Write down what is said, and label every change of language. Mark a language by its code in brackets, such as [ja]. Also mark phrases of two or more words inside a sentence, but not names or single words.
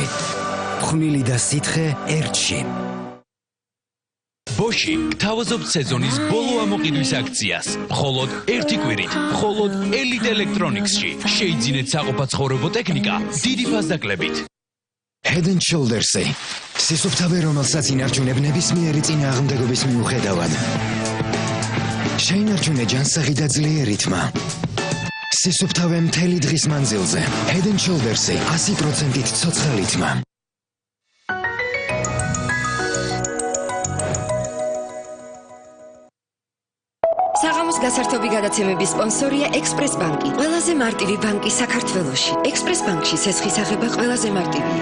[ka] ფხვნილი და სითხე ერთში. ბოში გთავაზობთ სეზონის ბოლო ამოყიდვის აქციას. მხოლოდ 1 კვირით, მხოლოდ ელიტ ელექტრონიქსში. შეიძინეთ საყოფაცხოვრებო ტექნიკა დიდი ფასდაკლებით. Head and Shoulders-ი სისუფთავე, რომელსაც ინარჩუნებ ნებისმიერი წინააღმდეგობის მიუხედავად. შეინარჩუნე ჯანსაღი და ძლიერი თმა. სისუფთავე მთელი დღის მანძილზე. Head and Shoulders-ი 100%-ით ცოცხალი თმა. საღამოს გასართობი გადაცემების სპონსორია ექსპრეს ბანკი. ყველაზე მარტივი ბანკი საქართველოში. ექსპრეს ბანკში სესხის აღება ყველაზე მარტივია.